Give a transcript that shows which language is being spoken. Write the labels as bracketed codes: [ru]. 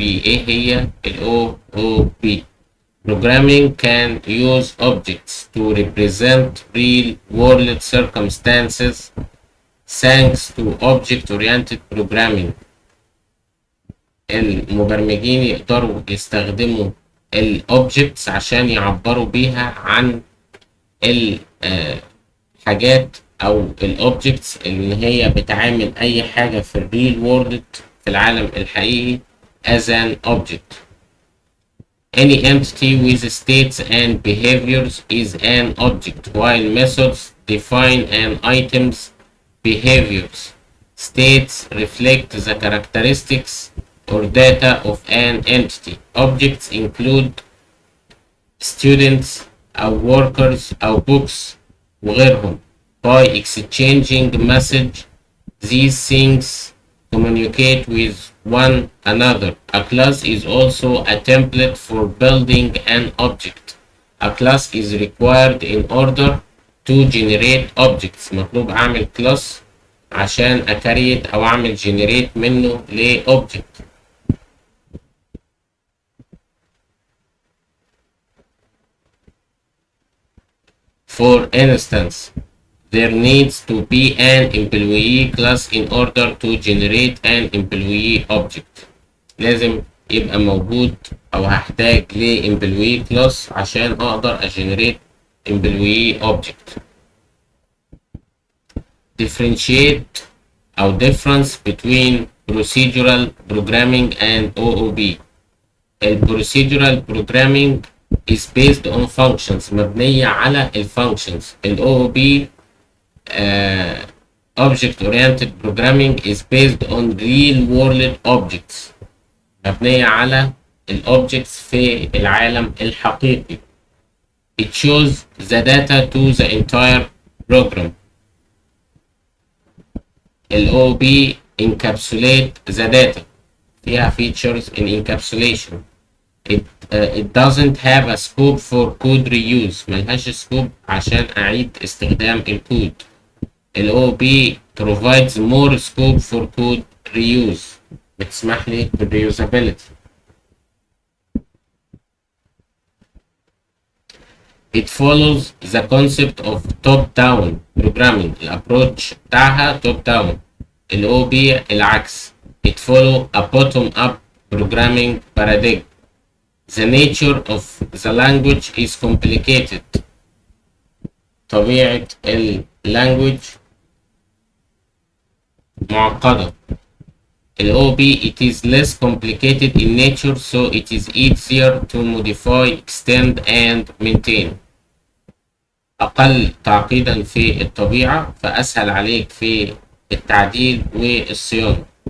[ar] ايه هي ال OOP? [en] Programming can use objects to represent real world circumstances thanks to object-oriented programming. [ar] المبرمجين يقدروا يستخدموا الأوبجكتس عشان يعبروا بيها عن الحاجات أو الأوبجكتس اللي هي بتعامل أي حاجة في الريل وورلد في العالم الحقيقي [en] as an object. Any entity with states and behaviors is an object, while methods define an item's behaviors. States reflect the characteristics or data of an entity. Objects include students أو workers أو books وغيرهم. By exchanging message, these things communicate with one another. A class is also a template for building an object. A class is required in order to generate objects. [ar] مطلوب أعمل class عشان أكريت أو أعمل generate منه لobject. [en] For instance, there needs to be an employee class in order to generate an employee object. [ar] لازم يبقى موجود أو هحتاج ل employee class عشان أقدر أجنريت employee object. [en] Differentiate أو difference between procedural programming and OOP. البروسيدورال programming is based on functions [ar] مبنية على الفانكشنز. [en] ال OOP object oriented programming is based on real world objects [ar] مبنية على الأوبجكتس في العالم الحقيقي. [en] It shows the data to the entire program. ال OOP encapsulate the data. فيها features in encapsulation. It doesn't have a scope for code reuse. [ar] ملهاش سكوب عشان أعيد استخدام الكود. [en] ال OOP provides more scope for code reuse. [ar] بتسمح لي بالreusability. [en] It follows the concept of top-down programming. [ar] الابروتش بتاعها top down. ال OOP العكس. [en] It follow a bottom-up programming paradigm. The nature of the language is complicated. [ar] طبيعة language معقدة. [en] ال OOP it is less complicated in nature, so it is easier to modify, extend and maintain. [ar] أقل تعقيدا في الطبيعة فأسهل عليك في التعديل والصيانة.